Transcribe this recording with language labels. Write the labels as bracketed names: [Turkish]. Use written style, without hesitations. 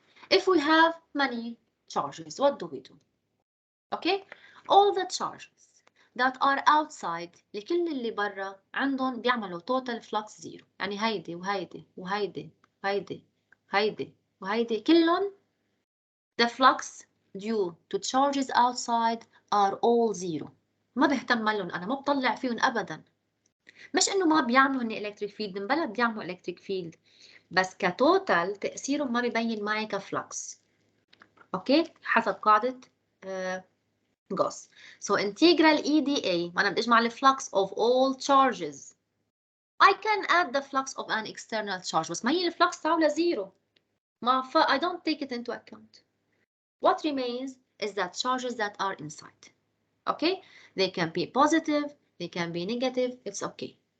[English] If we have many charges, what do we do? Okay, all the charges that are outside [Arabic] لكل اللي برا عندهم بيعملوا [English] total flux zero. [Arabic] يعني هيدي وهيدي وهيدي وهيدي وهيدي وهيدي كلهم [English] the flux due to charges outside are all zero. [Arabic] ما بهتم لهم أنا، ما بطلع فيهم أبدا. مش إنه ما بيعملوا هني electric field، من بلا بيعملوا electric field، بس كتوتال تأثيرهم ما بيبين معي كفلكس. اوكي حسب قاعدة Gauss. [English] So integral EDA [Arabic] ما أنا بدي أجمع الفلكس [English] of all charges. I can add the flux of an external charge [Arabic] بس ما هي الفلكس تاعولها زيرو. [English] I don't take it into account. What remains is that charges that are inside. Okay, they can be positive, they can be negative, it's okay.